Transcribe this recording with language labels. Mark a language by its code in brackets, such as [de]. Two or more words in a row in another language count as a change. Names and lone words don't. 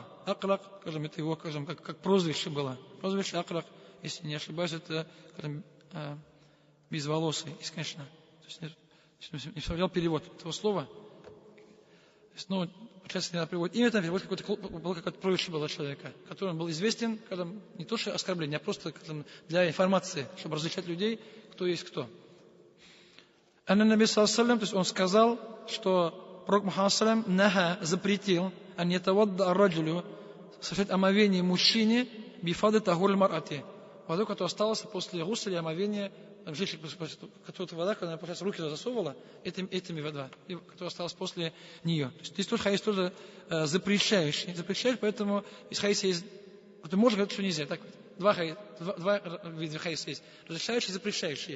[ru] Акра, это его, как прозвище было. Прозвище Акра, если не ошибаюсь, это безволосый, если, конечно. Не вставлял перевод этого слова. Ну, получается, не надо приводить имя, там перевод какое-то прозвище было человека, которым был известен, не то что оскорбление, а просто для информации, чтобы различать людей, кто есть кто. [ar] أن النبي صلى الله عليه, [ru] то есть он сказал, что пророк Мухаммад [ar] صلى الله عليه نهى [ru] запретил [ar] أن يتوضأ الرجل, [ru] совершать омовение мужчине [ar] بفضل طهور المرأة, [ru] водой, которая осталась после гусля и омовения женщины, которая вода, когда она, получается, руки засовывала, этими вода, которая осталась после нее. То есть здесь тоже хадис тоже запрещающий, поэтому из хадиса есть, ты можешь говорить, что нельзя. Так, два вида хадиса есть, разрешающие и запрещающие.